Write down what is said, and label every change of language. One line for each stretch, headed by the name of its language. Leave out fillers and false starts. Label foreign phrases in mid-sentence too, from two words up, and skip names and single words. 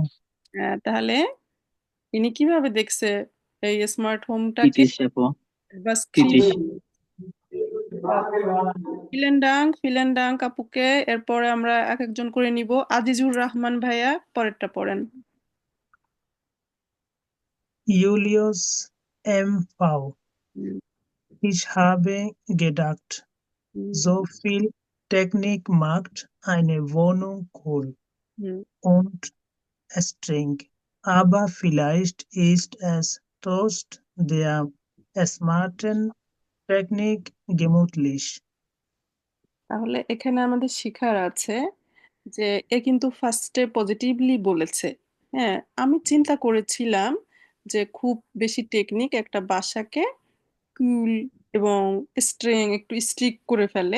Bangla: হ্যাঁ, তাহলে ইনি কিভাবে দেখছে এই স্মার্ট হোমটাকে? ক্রিটিশ আপু, বাস ক্রিটিশ।
German: Vielen Dank
Bangla: আপুকে। এরপরে আমরা এক একজন করে নিব। আজিজুর রহমান ভাইয়া পরেরটা পড়েন। Julius M.V. হুম,
German: Ich habe gedacht, হুম, so viel Technik macht eine Wohnung cool হুম। und streng. Aber vielleicht ist es trotz der smarten Technik gemütlich.
Bangla: তাহলে এখানে আমাদের শিখার আছে যে এ কিন্তু ফার্স্টে পজিটিভলি বলেছে। হ্যাঁ, আমি চিন্তা করেছিলাম যে খুব বেশি টেকনিক একটা বাসাকে কুল এবং স্ট্রেং একটু স্ট্রিক্ট করে ফেলে।